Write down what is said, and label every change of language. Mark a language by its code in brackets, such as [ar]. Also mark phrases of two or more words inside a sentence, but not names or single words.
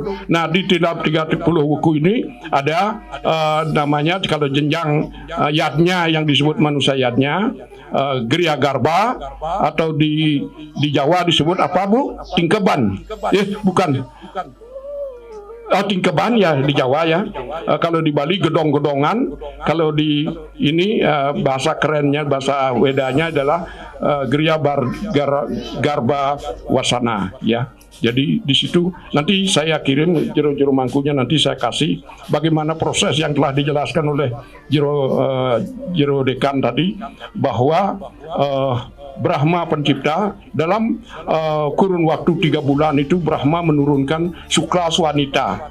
[id] Nah, di dalam 30 wuku ini ada namanya kalau jenjang yadnya yang disebut manusia yadnya, Griya Garba, atau di Jawa disebut apa Bu? Tingkeban. Bukan. Tingkeban ya di Jawa ya. Kalau di Bali gedong-gedongan. Kalau di ini bahasa kerennya, bahasa Wedanya adalah Griya Garba Wasana ya. Jadi di situ nanti saya kirim jero mangkunya, nanti saya kasih bagaimana proses yang telah dijelaskan oleh jero dekan tadi, bahwa Brahma pencipta dalam kurun waktu 3 bulan itu Brahma menurunkan Sukla Swanita.